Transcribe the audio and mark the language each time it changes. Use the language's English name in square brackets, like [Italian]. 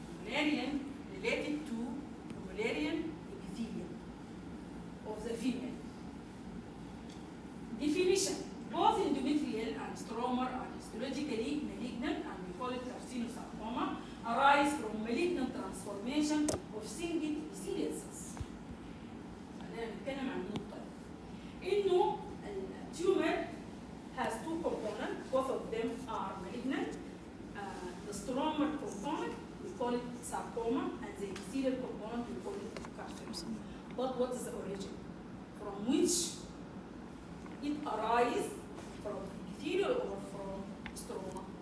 [English] Mullerian related to the Mullerian epithelium of the female. Definition. Both endometrial and stroma are histologically malignant, and we call it carcinosarcoma, arise from malignant transformation of single epithelial cells. [Arabic] خلينا نتكلم عن النقطة دي. [English] إنه التيومر has two components, both of them are malignant. The stromal component, we call it sarcoma, and the epithelial component, we call it carcinoma. But what is the origin? From which it arises, from epithelial or from stroma?